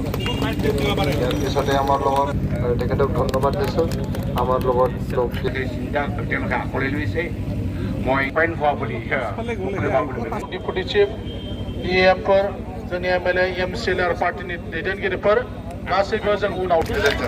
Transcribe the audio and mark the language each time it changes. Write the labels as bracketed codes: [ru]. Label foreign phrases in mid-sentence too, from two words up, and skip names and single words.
[as] ইয়াৰ পিছতে আমাৰ লগত তেখেতক ধন্যবাদ দিছোঁ। আমাৰ লগত তেওঁলোকে আঁকোৱালি লৈছে। মই [en] deputy chief [brx] इएमफोर जोंनि एमएलए एमसिएल आरो पार्टीनि दैदेनगिरिफोर गासैबो जों उनाव गोजोन्थों।